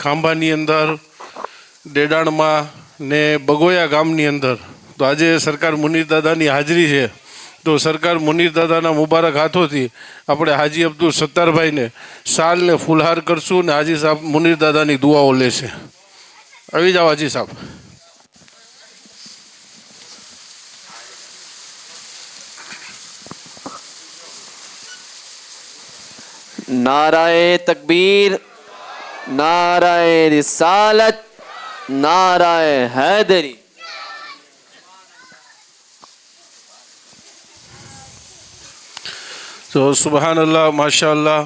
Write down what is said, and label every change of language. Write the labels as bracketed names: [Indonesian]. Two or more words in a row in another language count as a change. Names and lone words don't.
[Gujarati] ખાંભાની અંદર, ડેડાણમાં ને બગોયા ગામની અંદર. તો આજે સરકાર મુનીર દાદાની હાજરી છે તો સરકાર મુનીર દાદાના મુબારક હાથોથી આપણે હાજી અબ્દુલ સત્તારભાઈને શાલને ફૂલહાર કરશું ને હાજી સાહેબ મુનીર દાદાની દુઆઓ લેશે. આવી જાઓ હાજી સાહેબ. [Urdu] نعرۂ تکبیر، نعرۂ رسالت، نعرۂ حیدری. [Arabic] તો سبحان الله ما شاء الله.